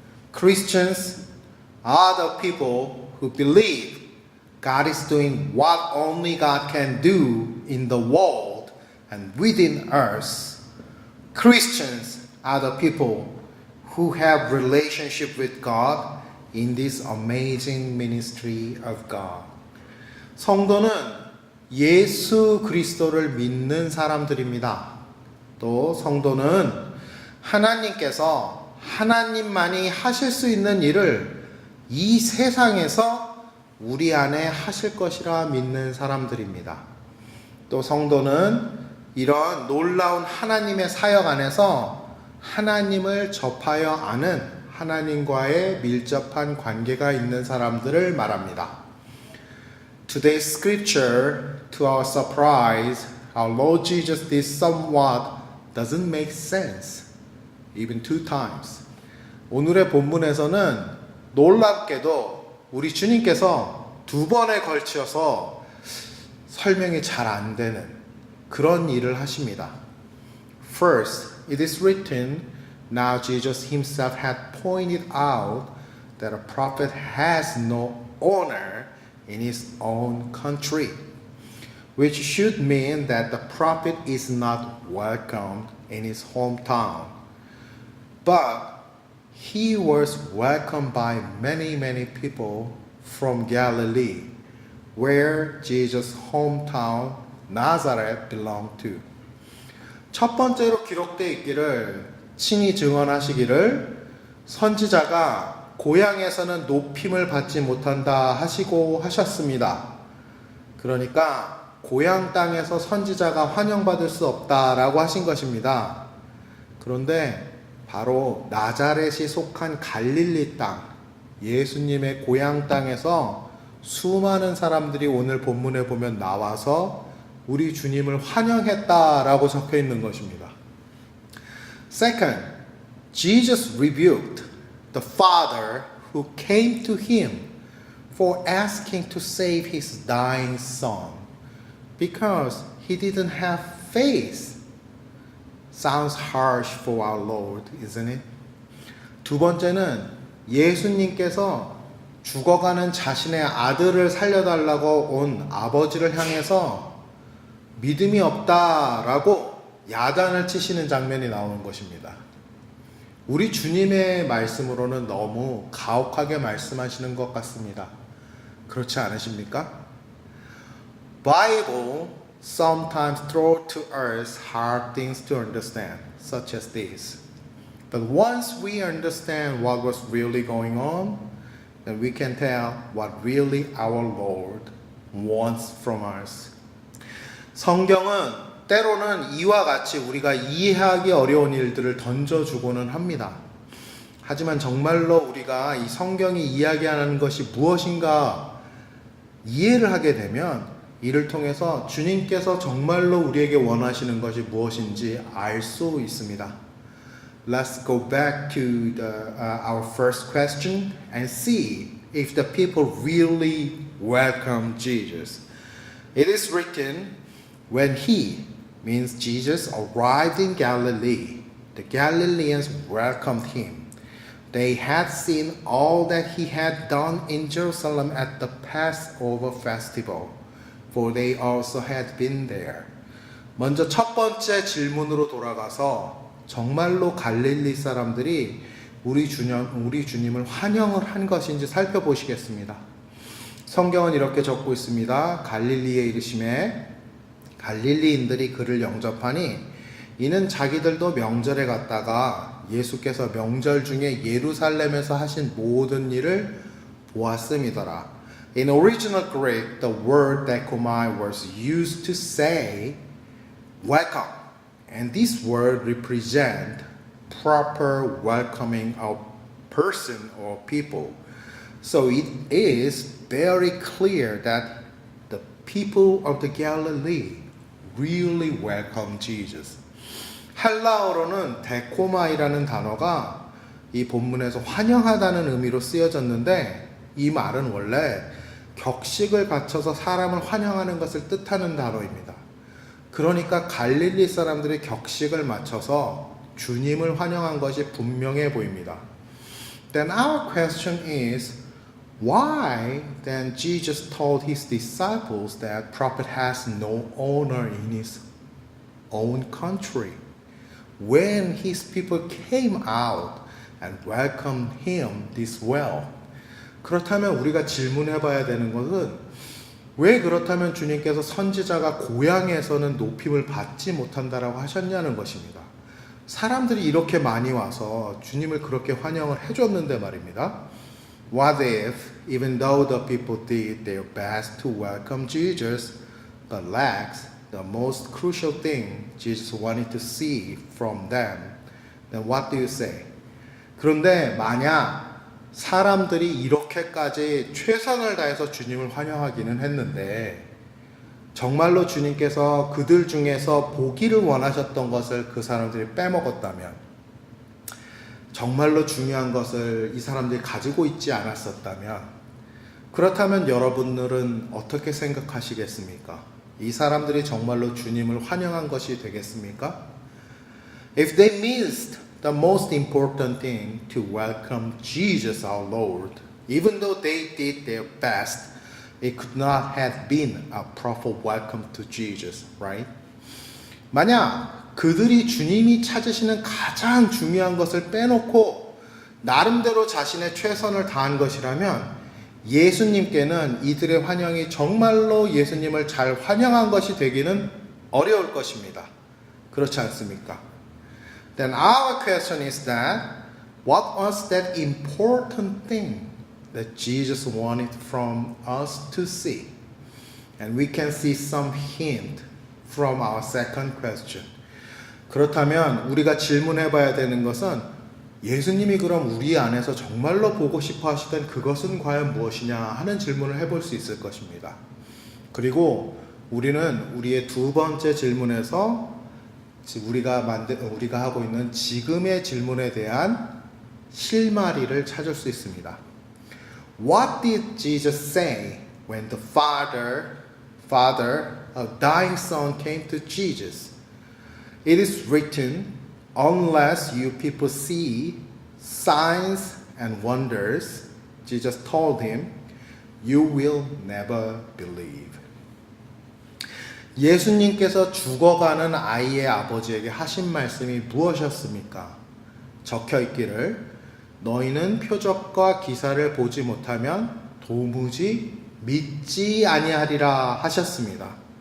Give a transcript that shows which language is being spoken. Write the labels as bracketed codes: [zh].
[en] Christians are the people who believe God is doing what only God can do in the world and within us. Christians are the people who have relationship with God in this amazing ministry of God. [ko] 성도는 예수 그리스도를 믿는 사람들입니다. 또 성도는 하나님께서 하나님만이 하실 수 있는 일을 이 세상에서 우리 안에 하실 것이라 믿는 사람들입니다. 또 성도는 이런 놀라운 하나님의 사역 안에서 하나님을 접하여 아는 하나님과의 밀접한 관계가 있는 사람들을 말합니다. [en] Today's scripture, to our surprise, our Lord Jesus did somewhat doesn't make sense, even 2 times. [ko] 오늘의 본문에서는 놀랍게도 우리 주님께서 2번에 걸쳐서 설명이 잘 안 되는 그런 일을 하십니다. [en] First, it is written, now Jesus himself had pointed out that a prophet has no honor in his own country, which should mean that the prophet is not welcomed in his hometown. But he was welcomed by many people from Galilee, where Jesus' hometown, Nazareth, belonged to. [ko] 첫 번째로 기록되어 있기를 친히 증언하시기를 선지자가 고향에서는 높임을 받지 못한다 하시고 하셨습니다. 그러니까 고향 땅에서 선지자가 환영받을 수 없다라고 하신 것입니다. 그런데 바로 나자렛이 속한 갈릴리 땅, 예수님의 고향 땅에서 수많은 사람들이 오늘 본문에 보면 나와서 우리 주님을 환영했다라고 적혀 있는 것입니다. [en] Second, Jesus rebuked the father who came to him for asking to save his dying son because he didn't have faith. Sounds harsh for our Lord, isn't it? [ko] 두 번째는 예수님께서 죽어가는 자신의 아들을 살려달라고 온 아버지를 향해서 믿음이 없다라고 야단을 치시는 장면이 나오는 것입니다. 우리 주님의 말씀으로는 너무 가혹하게 말씀하시는 것 같습니다. 그렇지 않으십니까? [en] Bible sometimes throw to us hard things to understand, such as this. But once we understand what was really going on, then we can tell what really our Lord wants from us. [ko] 성경은 때로는 이와 같이 우리가 이해하기 어려운 일들을 던져주고는 합니다. 하지만 정말로 우리가 이 성경이 이야기하는 것이 무엇인가 이해를 하게 되면 이를 통해서 주님께서 정말로 우리에게 원하시는 것이 무엇인지 알 수 있습니다. [en] Let's go back to our first question and see if the people really welcome Jesus. It is written, when he, means Jesus, arrived in Galilee, the Galileans welcomed him. They had seen all that he had done in Jerusalem at the Passover festival, for they also had been there. [ko] 먼저 첫 번째 질문으로 돌아가서 정말로 갈릴리 사람들이 우리 주님을 환영을 한 것인지 살펴보시겠습니다. 성경은 이렇게 적고 있습니다. 갈릴리에 이르심에 갈릴리인들이 그를 영접하니 이는 자기들도 명절에 갔다가 예수께서 명절 중에 예루살렘에서 하신 모든 일을 보았음이더라. [en] In original Greek, the word dekomai was used to say welcome, and this word represents proper welcoming of person or people. So it is very clear that the people of the Galilee really welcome Jesus. [ko] 헬라어로는 데코마이라는 단어가 이 본문에서 환영하다는 의미로 쓰여졌는데 이 말은 원래 격식을 갖춰서 사람을 환영하는 것을 뜻하는 단어입니다. 그러니까 갈릴리 사람들이 격식을 맞춰서 주님을 환영한 것이 분명해 보입니다. [en] Then our question is, why then Jesus told his disciples that prophet has no honor in his own country? When his people came out and welcomed him this well. [ko] 그렇다면 우리가 질문해 봐야 되는 것은 왜 그렇다면 주님께서 선지자가 고향에서는 높임을 받지 못한다라고 하셨냐는 것입니다. 사람들이 이렇게 많이 와서 주님을 그렇게 환영을 해줬는데 말입니다. [en] What if, even though the people did their best to welcome Jesus, but lacked the most crucial thing Jesus wanted to see from them, then what do you say? [ko] 그런데 만약 사람들이 이렇게까지 최선을 다해서 주님을 환영하기는 했는데 정말로 주님께서 그들 중에서 보기를 원하셨던 것을 그 사람들이 빼먹었다면, 정말로 중요한 것을 이 사람들이 가지고 있지 않았었다면, 그렇다면 여러분들은 어떻게 생각하시겠습니까? 이 사람들이 정말로 주님을 환영한 것이 되겠습니까? [en] If they missed the most important thing to welcome Jesus our Lord, even though they did their best, it could not have been a proper welcome to Jesus, right? [ko] 만약 그들이 주님이 찾으시는 가장 중요한 것을 빼놓고 나름대로 자신의 최선을 다한 것이라면 예수님께는 이들의 환영이 정말로 예수님을 잘 환영한 것이 되기는 어려울 것입니다. 그렇지 않습니까? [en] Then our question is that what was that important thing that Jesus wanted from us to see? And we can see some hint from our second question. [ko] 그렇다면 우리가 질문해 봐야 되는 것은 예수님이 그럼 우리 안에서 정말로 보고 싶어 하시던 그것은 과연 무엇이냐 하는 질문을 해볼 수 있을 것입니다. 그리고 우리는 우리의 두 번째 질문에서 우리가 하고 있는 지금의 질문에 대한 실마리를 찾을 수 있습니다. [en] What did Jesus say when the father of dying son came to Jesus? It is written, unless you people see signs and wonders, Jesus told him, you will never believe. [ko] 예수님께서 죽어가는 아이의 아버지에게 하신 말씀이 무엇이었습니까? 적혀 있기를 너희는 표적과 기사를 보지 못하면 도무지 믿지 아니하리라 하셨습니다.